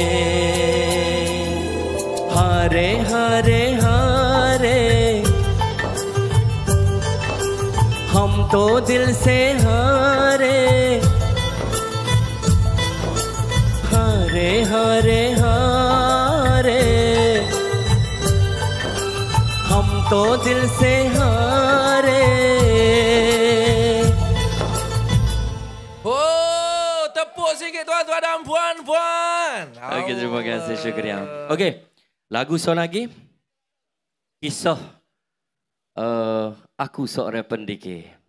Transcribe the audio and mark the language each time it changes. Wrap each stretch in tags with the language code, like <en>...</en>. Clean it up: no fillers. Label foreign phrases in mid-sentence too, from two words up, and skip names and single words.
<hi>हारे हारे हारे हम तो दिल से हारे। हारे हारे हारे हम तो दिल से हारे।</hi> <ms>Oh, tepuk sikit tuan-tuan dan puan-puan. Okey, terima kasih, syukriya. Okey, lagu so lagi. Kisah aku seorang pendekar.</ms>